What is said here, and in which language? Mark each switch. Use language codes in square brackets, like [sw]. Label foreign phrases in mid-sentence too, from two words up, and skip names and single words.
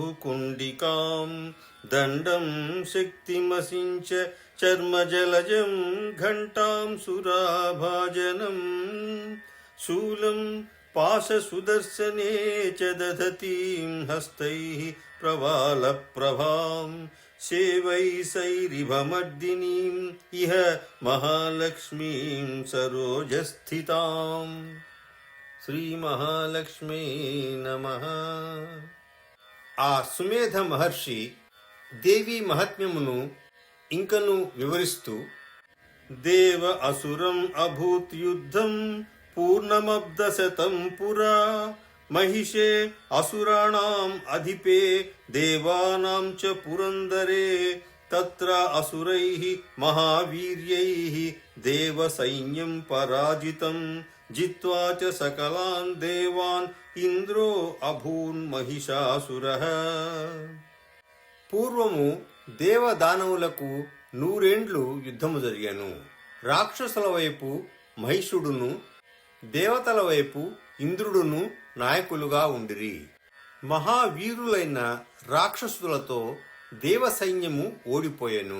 [sa] कुण्डिकां दण्डं शक्तिमसिञ्च चर्मजलजं घण्टां सुराभाजनं शूलं पाशसुदर्शने च दधतीं हस्तैः प्रवालप्रभां सेवैसैरिभमर्दिनीम् इह महालक्ष्मीं सरोजस्थिताम्। శ్రీమహాలక్ష్మీ నమః. [te] ఆ సుమేధ మహర్షి దేవి మహాత్మ్యమును ఇంకను వివరిస్తూ, [sa] దేవ అసురం అభూత్ యుద్ధం పూర్ణమబ్దశతం పురా महिषे असुराणाम् अधिपे देवानां च पुरन्दरे तत्र असुरैः महावीर्यैः देवसैन्यं पराजितं जित्वा च सकलान् देवान् इंद्रो अभून्महिषासुरः. [te] పూర్వము దేవదానవులకు 100 ఏండ్లు యుద్ధము జరిగాను. రాక్షసుల వైపు మహిషుడును, దేవతల వైపు ఇంద్రుడును నాయకులుగా ఉండిరి. మహావీరులైన రాక్షసులతో దేవ సైన్యము ఓడిపోయెను.